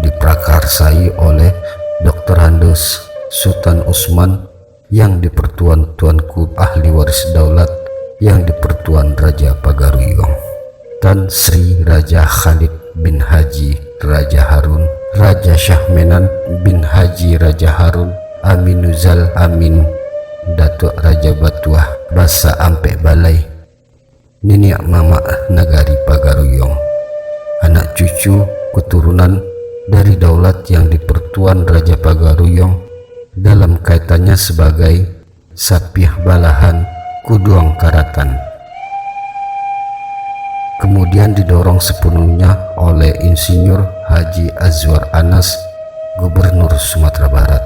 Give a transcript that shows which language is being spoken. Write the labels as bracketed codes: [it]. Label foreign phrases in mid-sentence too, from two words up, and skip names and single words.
[id] Diprakarsai oleh Dr. Handes Sultan Usman yang dipertuan Tuanku Ahli Waris Daulat yang dipertuan Raja Pagaruyong, Tan Sri Raja Khalid bin Haji Raja Harun, Raja Syahmenan bin Haji Raja Harun, Aminuzal Amin Datuk Raja Batuah Basa Ampek Balai, Niniak Mama Nagari Pagaruyong, anak cucu keturunan dari daulat yang dipertuan Raja Pagaruyong dalam kaitannya sebagai Sapiah Balahan Kuduang Karatan. Kemudian didorong sepenuhnya oleh Insinyur Haji Azwar Anas, Gubernur Sumatera Barat.